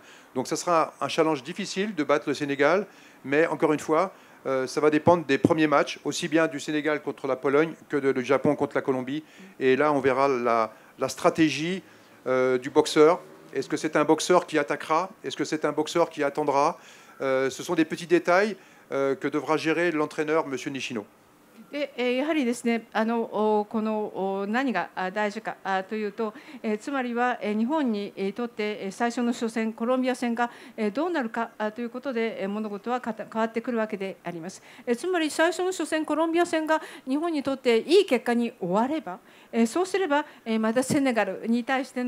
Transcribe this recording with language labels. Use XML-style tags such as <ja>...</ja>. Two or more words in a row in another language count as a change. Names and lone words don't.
<fr>Donc ça sera un challenge difficile de battre le Sénégal, mais encore une fois, ça va dépendre des premiers matchs, aussi bien du Sénégal contre la Pologne que du Japon contre la Colombie. Et là, on verra la stratégie du boxeur. Est-ce que c'est un boxeur qui attaquera? Est-ce que c'est un boxeur qui attendra? Ce sont des petits détails que devra gérer l'entraîneur, M. Nishino.</fr> <ja>でやはりですねこの何が大事かというとつまりは日本にとって最初の初戦コロンビア戦がどうなるかということで物事は変わってくるわけであります。つまり最初の初戦コロンビア戦が日本にとっていい結果に終わればそうすればまたセネガルに対して</ja>